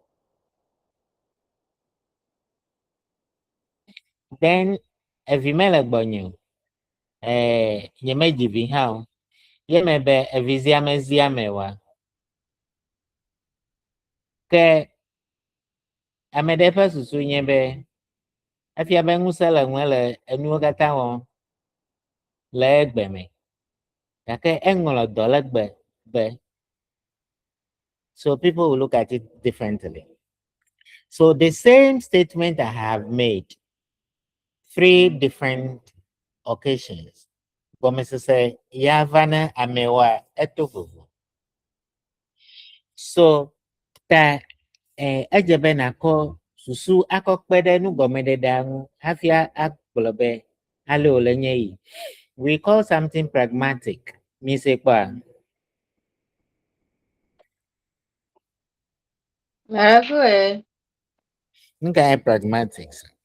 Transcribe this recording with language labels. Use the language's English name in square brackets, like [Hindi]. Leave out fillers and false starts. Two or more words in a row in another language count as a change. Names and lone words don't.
[Ewe] Then evi mele gbɔnye o, nye medzi vi hã o, ye me be evi zia mezia me oa. Ke ame ɖe ƒe susu nye be efia be ŋusẽ le ŋue le enuwo katã wɔm le egbe me, gake eŋlɔ dɔ le gbe be. [English] So people will look at it differently. So the same statement I have made 3 different occasions. [Ewe] Gɔmesese ya va ne amewoa eto vovo. So ta edze be nakɔ susu akɔ kpe ɖe nugɔmeɖeɖea ŋu hafi agblɔ be ale wòle nye yi. [English] We call something pragmatic. [Ewe] Mi se kpɔa? Merakoe. Nu ka nye pragmatics?